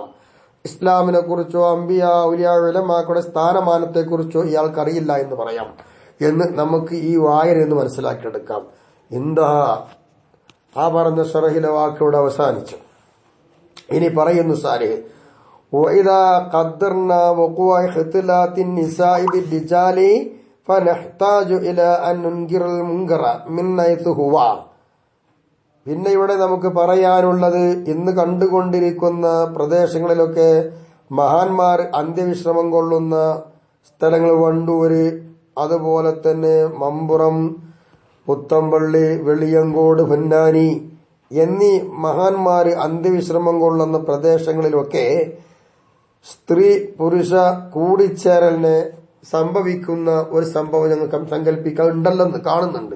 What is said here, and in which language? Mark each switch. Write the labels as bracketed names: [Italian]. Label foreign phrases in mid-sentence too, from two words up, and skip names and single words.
[Malayalam] ഇസ്ലാമിനെ കുറിച്ചോ അംബിയ ഔലിയ ഉലമാക്കളുടെ സ്ഥാനമാനത്തെക്കുറിച്ചോ ഇയാൾക്കറിയില്ല എന്ന് പറയാം എന്ന് നമുക്ക് ഈ വായന എന്ന് മനസ്സിലാക്കിയെടുക്കാം. എന്താ ആ പറഞ്ഞ ഷറഹിലെ വാക്കുകളുടെ അവസാനിച്ചു. ഇനി പറയുന്നു സാലിഹ്, [Arabic] وَإِذَا قَدَّرْنَا وُقُوعَ اخْتِلَاطِ النِّسَاءِ بِالرِّجَالِ فَنَحْتَاجُ إِلَى أَن نُنْكِرَ الْمُنكَرَ مِنْ حَيْثُ هُوَ. [Malayalam] പിന്നെ ഇവിടെ നമുക്ക് ഇന്ന് കണ്ടുകൊണ്ടിരിക്കുന്ന പ്രദേശങ്ങളിലൊക്കെ മഹാന്മാർ അന്ത്യവിശ്രമം കൊള്ളുന്ന സ്ഥലങ്ങൾ, വണ്ടൂര്, അതുപോലെ തന്നെ മമ്പുറം, പുത്തമ്പള്ളി, വെളിയങ്കോട്, പൊന്നാനി എന്നീ മഹാന്മാര് അന്ത്യവിശ്രമം കൊള്ളുന്ന പ്രദേശങ്ങളിലൊക്കെ സ്ത്രീ പുരുഷ കൂടിച്ചേരലിനെ സംഭവിക്കുന്ന ഒരു സംഭവം ഞങ്ങൾ സങ്കല്പിക്കാറുണ്ടല്ലെന്ന് കാണുന്നുണ്ട്.